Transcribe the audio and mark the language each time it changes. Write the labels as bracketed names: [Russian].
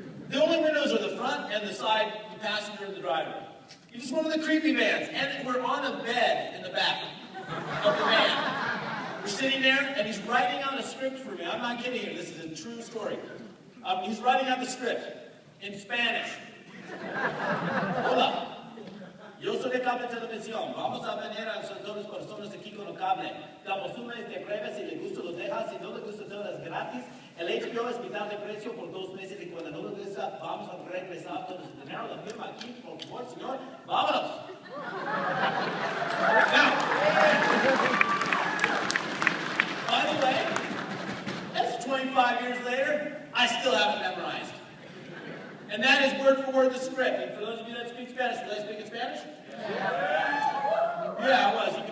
[English] The only windows are the front and the side, the passenger and the driver. He's just one of the creepy vans. And we're on a bed in the back of the van. We're sitting there, and he's writing out a script for me. I'm not kidding you. This is a true story. He's writing out the script in Spanish. [Spanish] Hola. Yo soy de cable televisión. Vamos a venir a todas las personas aquí con el cable. Damos una y te pruebas si le gusta lo dejas. Si no le gusta todo es gratis. El HBO es mitad de precio por 2 meses y cuando no regresa, vamos a regresar todo el dinero de la firma aquí, por favor, señor. ¡Vámonos! [English] Now, by the way, that's 25 years later, I still haven't memorized. And that is word for word the script. And for those of you that speak Spanish, were they speaking Spanish? Yeah, I was.